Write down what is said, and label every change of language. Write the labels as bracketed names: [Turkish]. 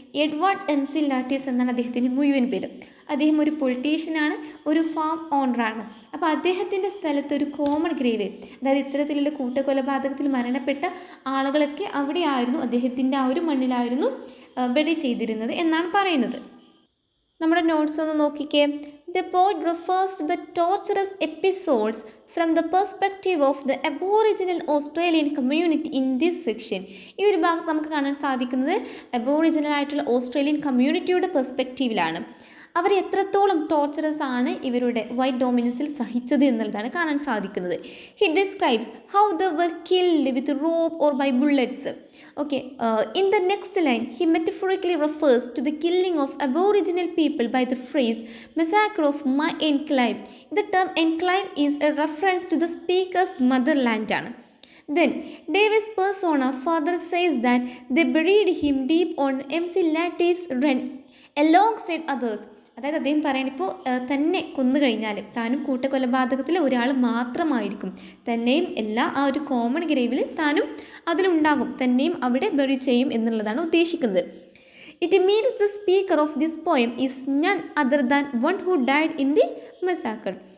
[Malayalam] Edward MC lattice എന്നാണ് അദ്ദേഹത്തിൻ്റെ മുഴുവൻ പേര്. അദ്ദേഹം ഒരു പൊളിറ്റീഷ്യനാണ്, ഒരു ഫാം ഓണറാണ്. അപ്പോൾ അദ്ദേഹത്തിൻ്റെ സ്ഥലത്ത് ഒരു കോമൺ ഗ്രേവ്, അതായത് ഇത്തരത്തിലുള്ള കൂട്ടക്കൊലപാതകത്തിൽ മരണപ്പെട്ട ആളുകളൊക്കെ അവിടെയായിരുന്നു, അദ്ദേഹത്തിൻ്റെ ആ ഒരു മണ്ണിലായിരുന്നു ബലി ചെയ്തിരുന്നത് എന്നാണ് പറയുന്നത്. നമ്മുടെ നോട്ട്സ് ഒന്ന് നോക്കിക്കേ. [English] The poet refers to the torturous episodes from the perspective of the Aboriginal Australian community in this section. [Malayalam] ഈ ഒരു ഭാഗത്ത് നമുക്ക് കാണാൻ സാധിക്കുന്നത് അബോറിജിനൽ ആയിട്ടുള്ള ഓസ്ട്രേലിയൻ കമ്മ്യൂണിറ്റിയുടെ പെർസ്പെക്റ്റീവിലാണ്. അവർ എത്രത്തോളം ടോർച്ചറസ് ആണ് ഇവരുടെ വൈറ്റ് ഡോമിനൻസിൽ സഹിച്ചത് എന്നുള്ളതാണ് കാണാൻ സാധിക്കുന്നത്. [English] He describes how the were killed with rope or by bullets. Okay, in the next line he metaphorically refers to the killing of aboriginal people by the phrase massacre of my enclave. The term enclave is a reference to the speaker's motherland ആണ്. Then Davis' persona further says that they buried him deep on MC Lattice's run alongside others. [Malayalam] അതായത് അദ്ദേഹം പറയാൻ ഇപ്പോൾ തന്നെ കൊന്നു കഴിഞ്ഞാൽ താനും കൂട്ടക്കൊലപാതകത്തിൽ ഒരാൾ മാത്രമായിരിക്കും, തന്നെയും എല്ലാ ആ ഒരു കോമൺ ഗ്രേവിൽ താനും അതിലുണ്ടാകും, തന്നെയും അവിടെ ബറി ചെയ്യും എന്നുള്ളതാണ് ഉദ്ദേശിക്കുന്നത്. [English] It means the speaker of this poem is none other than one who died in the massacre.